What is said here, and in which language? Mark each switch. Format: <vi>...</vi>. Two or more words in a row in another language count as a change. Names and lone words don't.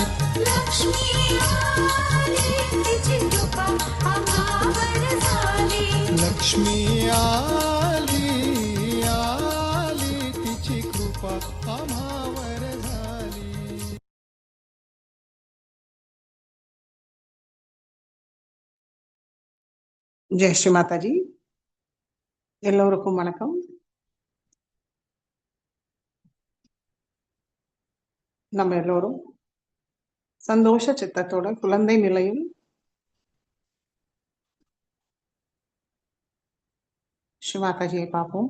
<mr>लक्ष्मी आली तिची कृपा आम्हावर झाली. लक्ष्मी आली आली तिची कृपा आम्हावर झाली.</mr> <ta>ஜெய் ஸ்ரீ மாதாஜி. எல்லோருக்கும் வணக்கம். நம்ம எல்லோரும் சந்தோஷ சித்தத்தோட குழந்தை நிலையில் ஸ்ரீ மாதாஜியை பார்ப்போம்.</ta>